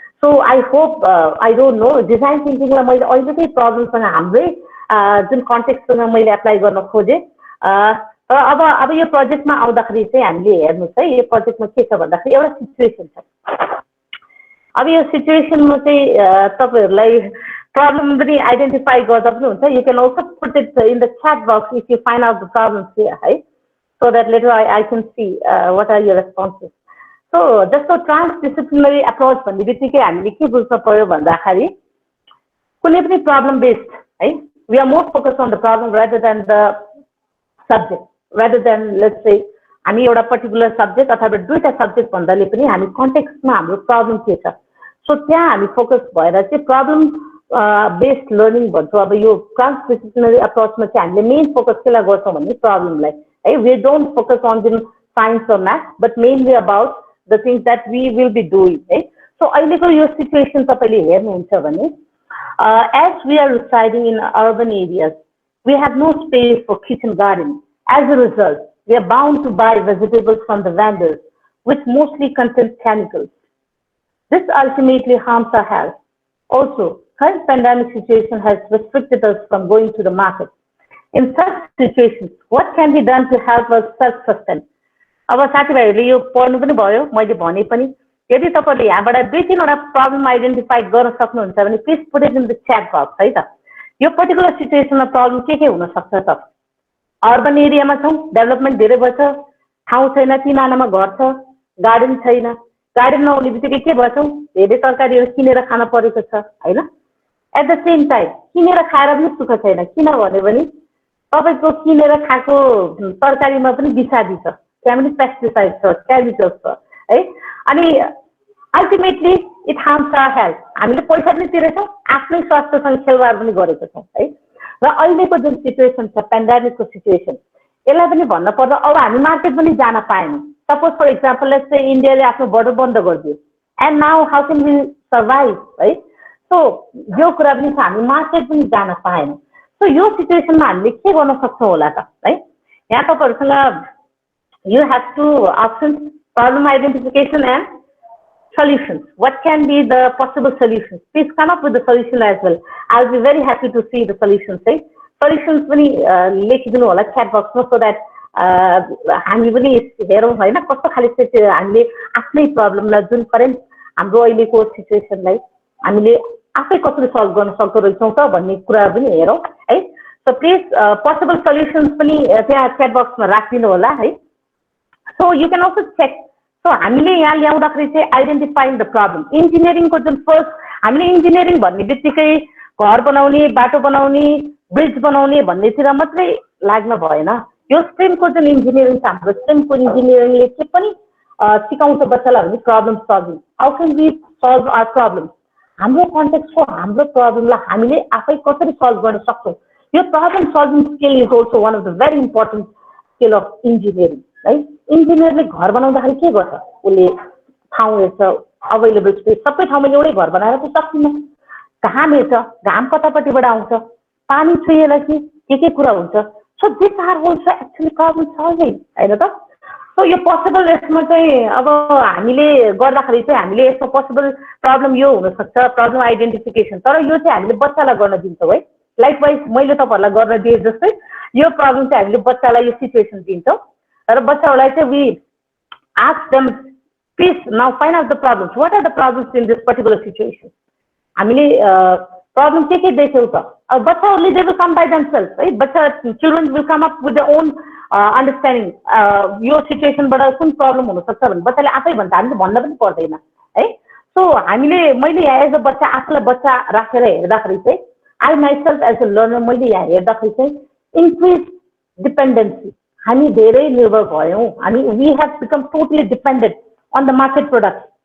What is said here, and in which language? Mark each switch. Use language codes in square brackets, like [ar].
[ne] So [en] I hope I don't know [ne] design थिङ्किङलाई मैले अहिलेकै प्रब्लमसँग हाम्रै जुन कन्टेक्स्टसँग मैले एप्लाई गर्न खोजेँ। र अब यो प्रोजेक्टमा आउँदाखेरि चाहिँ हामीले हेर्नुहोस् है यो प्रोजेक्टमा के छ भन्दाखेरि एउटा सिचुएसन छ। अब यो सिचुएसनमा चाहिँ तपाईँहरूलाई प्रब्लम पनि आइडेन्टिफाई गर्दा पनि हुन्छ। [en] You can also put it in the chat box if you find out the problems here है, so that later I can see what are your responses. [ne] So जस्तो ट्रान्सडिसिप्लिनरी एप्रोच भन्ने बित्तिकै हामीले के बुझ्न पर्यो भन्दाखेरि कुनै पनि प्रब्लम बेस्ड है, [en] we are more focus on the problem rather than the subject, rather than let's say [ne] हामी एउटा पर्टिकुलर सब्जेक्ट अथवा दुईटा सब्जेक्ट भन्दाले पनि हामी कन्टेक्स्टमा हाम्रो प्रब्लम के छ सो त्यहाँ हामी फोकस भएर चाहिँ प्रब्लम बेस्ड लर्निङ भन्छौँ। अब यो ट्रान्सडिसिप्लिनरी एप्रोचमा चाहिँ हामीले मेन फोकस केलाई गर्छौँ भने प्रब्लमलाई है। [en] We don't focus on the science or math but mainly about the things that we will be doing है। [ne] सो अहिलेको यो सिचुएसन तपाईँले हेर्नुहुन्छ भने [en] as we are residing in urban areas, we have no space for kitchen garden. As a result, we are bound to buy vegetables from the vendors, which mostly contain chemicals. This ultimately harms our health. Also, current pandemic situation has restricted us from going to the market. In such situations, what can be done to help us self-sustain? [ne] अब साथीभाइहरूले यो पढ्नु पनि भयो, मैले भने पनि यदि तपाईँले यहाँबाट दुई तीनवटा प्रब्लम आइडेन्टिफाई गर्न सक्नुहुन्छ भने [en] please put it in the chat box [ne] है त। यो पर्टिकुलर सिचुएसनमा प्रब्लम के हुनसक्छ त? अर्बन एरियामा छौँ, डेभलपमेन्ट धेरै भएछ, ठाउँ छैन, तिन आनामा घर छ, गार्डन छैन, गार्डन नहुने बित्तिकै के भएछौँ धेरै तरकारीहरू किनेर खान परेको छ होइन। [en] at the same time [ne] किनेर खाएर पनि सुख छैन, किनभने पनि तपाईँको किनेर खाएको तरकारीमा पनि विषादी छ, त्यहाँ पनि पेस्टिसाइड छ, केमिकल्स छ है। [en] अनि ultimately it harms our health. [ne] हामीले पैसा पनि तिरेछौँ, आफ्नै स्वास्थ्यसँग खेलवाड पनि गरेको छौँ है। र अहिलेको जुन सिचुएसन छ पेन्डेमिकको सिचुएसन यसलाई पनि भन्न पर्दा अब हामी मार्केट पनि जान पाएनौँ। [en] suppose for example let's say [ne] इन्डियाले आफ्नो बोर्डर बन्द गरिदियो [en] And now how can we survive है। [ne] सो यो कुरा पनि छ, हामी मार्केट पनि जान पाएनौँ। सो यो सिचुएसनमा हामीले के गर्न सक्छौँ होला त है। यहाँ तपाईँहरूसँग [en] you have two options, problem identification and solutions. What can be the possible solutions? Please come up with the solution as well. I'll be very happy to see the solutions. Right? [ne] Solutions पनि लेखिदिनु होला chat box मा, [en] so that [ne] हामी पनि हेरौँ होइन कस्तो खाले हामीले आफ्नै प्रब्लमलाई जुन करेन्ट हाम्रो अहिलेको सिचुएसनलाई हामीले आफै कसरी सल्भ गर्न सक्दो रहेछौँ त भन्ने कुरा पनि हेरौँ है। सो प्लिज पोसिबल सल्युसन्स पनि त्यहाँ च्याट बक्समा राखिदिनु होला है। [en] So you can also check. [ne] So हामीले यहाँ ल्याउँदाखेरि चाहिँ [en] identifying the problem, [ne] इन्जिनियरिङको जुन फर्स्ट हामीले इन्जिनियरिङ भन्ने बित्तिकै घर बनाउने, बाटो बनाउने, ब्रिज बनाउने भन्नेतिर मात्रै लाग्न भएन। यो स्ट्रिमको जुन इन्जिनियरिङ छ, हाम्रो स्ट्रिमको इन्जिनियरिङले के पनि सिकाउँछ बच्चालाई भने problem solving. [en] How can we solve our problem? [ne] हाम्रो कन्टेक्स्टको हाम्रो प्रब्लमलाई हामीले आफै कसरी सल्भ गर्न सक्छौँ? [en] यो problem solving skill is also one of the very important skill of engineering है। [ne] इन्जिनियरले घर बनाउँदाखेरि के गर्छ? उसले ठाउँ हेर्छ, अभाइलेबल स्पेस, सबै ठाउँमा एउटै घर बनाएर चाहिँ सक्दिनँ। घाम हेर्छ, घाम कतापट्टिबाट आउँछ, पानी छुएला के कुरा हुन्छ। [en] so this are also actually problem solving [ne] होइन त। सो यो पोसिबल यसमा चाहिँ अब हामीले गर्दाखेरि चाहिँ हामीले यसमा पोसिबल प्रब्लम यो हुनसक्छ, प्रब्लम आइडेन्टिफिकेसन। तर यो चाहिँ हामीले बच्चालाई गर्न दिन्छौँ है। लाइकवाइज मैले तपाईँहरूलाई गर्न दिएँ जस्तै यो प्रब्लम चाहिँ हामीले बच्चालाई यो सिचुएसन दिन्छौँ र बच्चाहरूलाई चाहिँ [en] We ask them please now find out the problems, what are the problems in this particular situation. [ne] हामीले प्रब्लम के देख्यौँ त? अब बच्चाहरूले [en] they will come by themselves [ne] है। [en] बच्चा children will come up with the own understanding. [ne] यो सिचुएसनबाट कुन प्रब्लम हुनसक्छ भने बच्चाले आफै भन्छ, हामीले भन्न पनि पर्दैन है। सो हामीले मैले यहाँ एज अ बच्चा आफूलाई बच्चा राखेर हेर्दाखेरि चाहिँ [en] I myself as a learner [ne] मैले यहाँ हेर्दाखेरि चाहिँ इन्क्रिज डिपेन्डेन्सी, हामी धेरै निर्भर भयौँ। हामी [en] we have become totally dependent on the market product